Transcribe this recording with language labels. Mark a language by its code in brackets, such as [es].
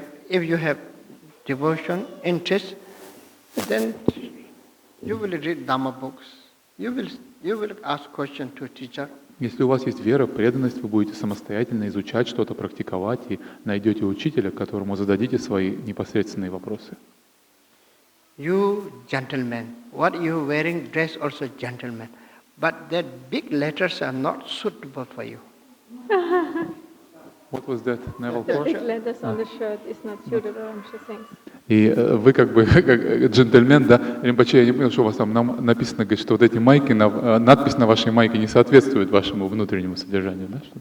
[en] If you have devotion, interest, then you will read Dhamma books. You will ask questions to teacher. [ru] Если у вас есть вера, преданность, вы будете самостоятельно изучать что-то, практиковать и найдете учителя, которому зададите свои непосредственные вопросы. [en] You gentlemen, what you wearing dress also gentleman, but that big letters are not suitable for you. What was that? Naval The Corps? big letters on the shirt is not suitable, she thinks. [ru] И вы как бы как джентльмен, да, Ринпоче, я не понял, что у вас там написано, говорит, что вот эти майки, надпись на вашей майке не соответствует вашему внутреннему содержанию, да?